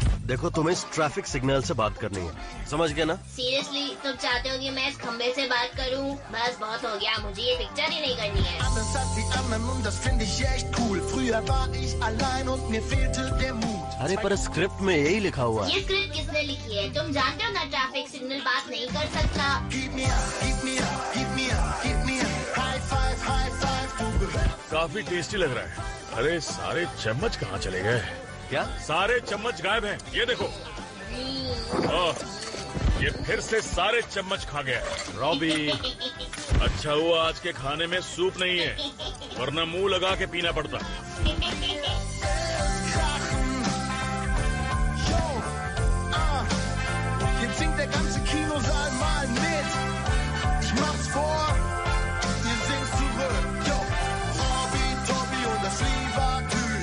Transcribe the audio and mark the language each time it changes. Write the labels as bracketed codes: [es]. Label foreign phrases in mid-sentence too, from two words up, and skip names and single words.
[hi] देखो, तुम्हें इस ट्रैफिक सिग्नल से बात करनी है, समझ गए ना? सीरियसली तुम चाहते हो कि मैं इस खंबे से बात करूं? बस बहुत हो गया, मुझे ये पिक्चर ही नहीं करनी है। [de] Anders als die anderen und das finde ich echt cool. Früher war ich allein und mir fehlte der Mut. [hi] अरे पर स्क्रिप्ट में यही लिखा हुआ है। ये स्क्रिप्ट किसने लिखी है? तुम जानते हो ना ट्रैफिक सिग्नल बात नहीं कर सकता। [de] Gib mir, gib mir, gib mir, gib mir. [en] High five, [de] du gehörst. [hi] काफी टेस्टी लग रहा है। अरे सारे चम्मच कहाँ चले गए? क्या? सारे चम्मच गायब हैं। ये देखो। ये फिर से सारे चम्मच खा गया। रॉबी, अच्छा हुआ आज के खाने में सूप नहीं है, वरना मुंह लगा के पीना पड़ता। [de] Jetzt singt der ganze Kinosaal mal mit. Ich mach's vor, ihr singt's zurück. Yo, Robby, Tobby und das Liebertüt.